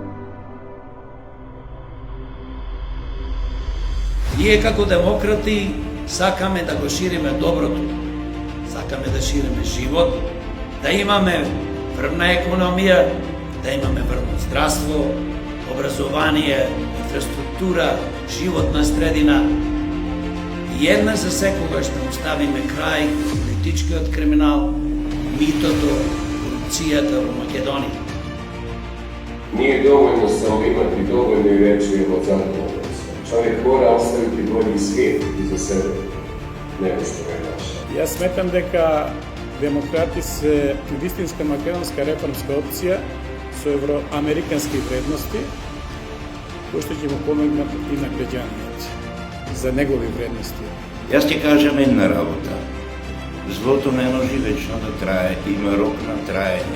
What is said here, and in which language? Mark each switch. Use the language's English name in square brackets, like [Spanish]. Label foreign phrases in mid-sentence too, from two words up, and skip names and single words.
[Macedonian] Ние како демократи сакаме да го шириме доброто, сакаме да шириме живот, да имаме врвна економија, да имаме врвно здравство, образование, инфраструктура, животна средина. И една за секогаш да оставиме крај политичкиот криминал, митото, корупцијата во Македонија. [Croatian] Nije dovoljno samo imati dovoljno i reći je od zadovoljnosti. Čovjek mora ostaviti bolji svijet iza sebe nego što ga je našao. [Macedonian] Јас сметам дека демократи се вистинска македонска реформска опција со евроамерикански вредности, кои што ќе му помогнат и на граѓаните за негови вредности. Јас ќе кажам една работа. Злото не може вечно да трае, има рок на траење.